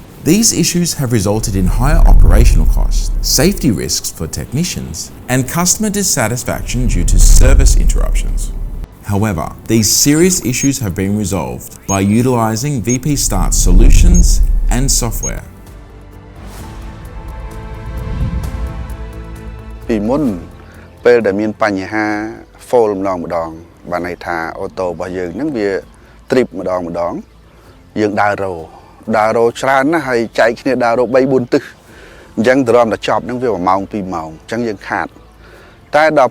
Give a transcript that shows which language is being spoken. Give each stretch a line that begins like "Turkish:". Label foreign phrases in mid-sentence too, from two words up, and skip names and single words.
English: These issues have resulted in higher operational costs, safety risks for technicians, and customer dissatisfaction due to service interruptions. However, these serious issues have been resolved by utilizing VP.Start's solutions and software.
Khmer: ពីមុនពេលដែលមានបញ្ហា fault ម្ដងបានន័យថាអូតូរបស់យើងហ្នឹងវា trip ម្ដងយើងដើររោច្រើនណាស់ហើយចែកគ្នាដើររោ 3-4 ទិសអញ្ចឹងទៅរំតែចប់ហ្នឹងវា1ម៉ោង 2 ម៉ោងអញ្ចឹងយើងខាតតែដល់